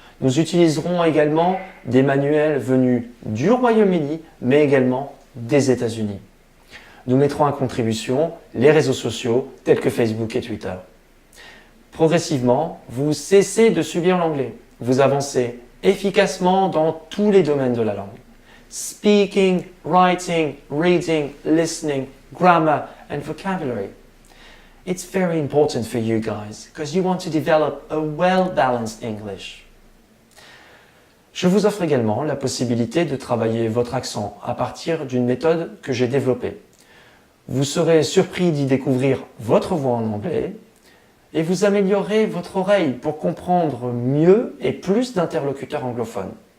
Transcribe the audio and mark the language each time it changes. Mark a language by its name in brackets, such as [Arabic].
[French] Nous utiliserons également des manuels venus du Royaume-Uni, mais également des États-Unis. Nous mettrons à contribution les réseaux sociaux tels que Facebook et Twitter. Progressivement, vous cessez de subir l'anglais. Vous avancez efficacement dans tous les domaines de la langue. [English] Speaking, writing, reading, listening, grammar and vocabulary. It's very important for you guys because you want to develop a well-balanced English. [French] Je vous offre également la possibilité de travailler votre accent à partir d'une méthode que j'ai développée. Vous serez surpris d'y découvrir votre voix en anglais et vous améliorerez votre oreille pour comprendre mieux et plus d'interlocuteurs anglophones.